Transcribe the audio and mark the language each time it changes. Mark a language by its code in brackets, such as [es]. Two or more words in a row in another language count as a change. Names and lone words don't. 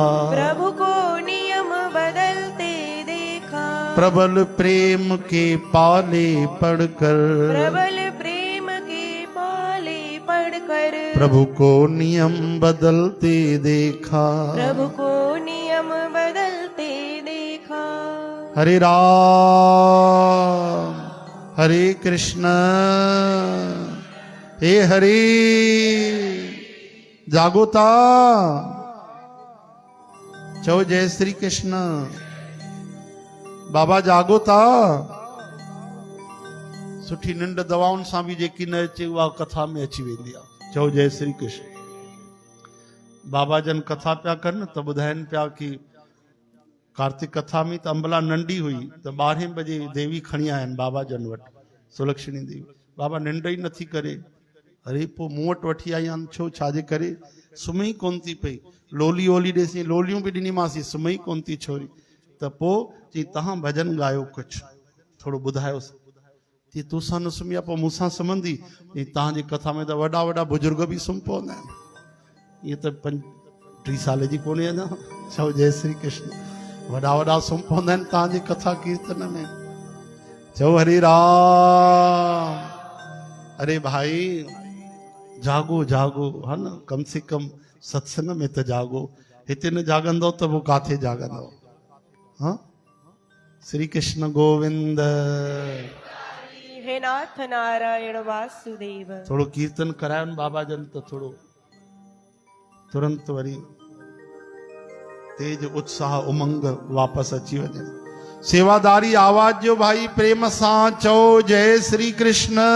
[hi] प्रभु को नियम बदलते देखा। प्रबल प्रेम के पाले पढ़कर, प्रबल प्रेम के पाले पढ़कर। प्रभु को नियम बदलते देखा। प्रभु को नियम बदलते देखा। हरे राम हरे कृष्ण हे हरे। [sd] जागोता चो जय श्री कृष्ण। बाबा जागोता। सुठी निंड दवाउनि सां बि जेकी न अचे उहा कथा में अची वेंदी आहे। चओ जय श्री कृष्ण। बाबा जन कथा पिया कनि त ॿुधाइनि पिया कि कार्तिक कथा में त अंबला नंढी हुई त 12 बजे देवी खणी आया आहिनि बाबा जन वटि, सुलक्षणी देवी। बाबा निंड ई नथी करे। अरे पोइ मूं वटि वठी आई आहिनि, छो छाजे करे? सुम्ही कोन थी पई। लोली वोली ॾेसी, लोलियूं बि ॾिनीमांसि, सुम्ही कोन थी छोरी। त पोइ चई तव्हां भॼन ॻायो, कुझु थोरो ॿुधायोसि। चई तोसां न सुम्ही आहे, पोइ मूंसां सुम्हंदी? तव्हांजी कथा में त वॾा वॾा बुजुर्ग बि सुम्ही पवंदा आहिनि। ईअं त 3 साल जी कोन्हे अञा। चओ जय श्री कृष्ण। वॾा वॾा सुम्ही पवंदा आहिनि तव्हांजी कथा कीर्तन में। चओ हरे राम। अरे भाई जागो जागो, है न, कम से कम सत्संग में त जागो। हिते न जागंदो त पोइ काथे जागंदो? हाँ, श्री कृष्ण गोविंद। हे नाथ नारायण वासुदेव। थोड़ो कीर्तन करायनि बाबा जन त थोड़ो तुरंत वरी तेज उत्साह उमंग वापस अची वञे। सेवादारी आवाज जो भाई प्रेम सां चओ जय श्री कृष्ण।